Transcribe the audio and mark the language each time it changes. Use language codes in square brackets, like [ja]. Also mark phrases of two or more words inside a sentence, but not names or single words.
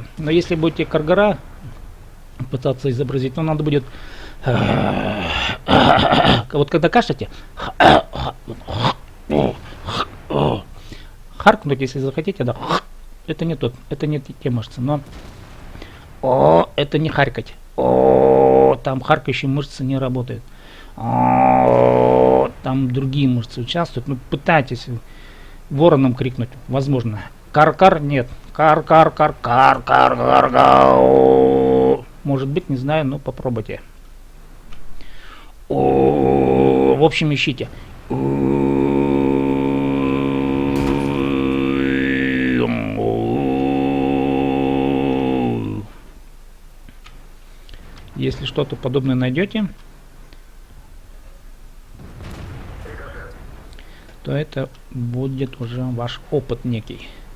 [ru] Но если будете каргара пытаться изобразить, то надо будет вот когда кашляете, харкнуть, если захотите, да. Это не тот, это не те мышцы, но это не харкать. Там харкающие мышцы не работают. Там там другие мышцы участвуют. Ну, пытайтесь вороном крикнуть, возможно. Кар-кар, нет. Кар-кар-кар-кар-кар-кар. Может быть, не знаю, но попробуйте. В общем, ищите. Если что-то подобное найдете, то это будет уже ваш опыт некий.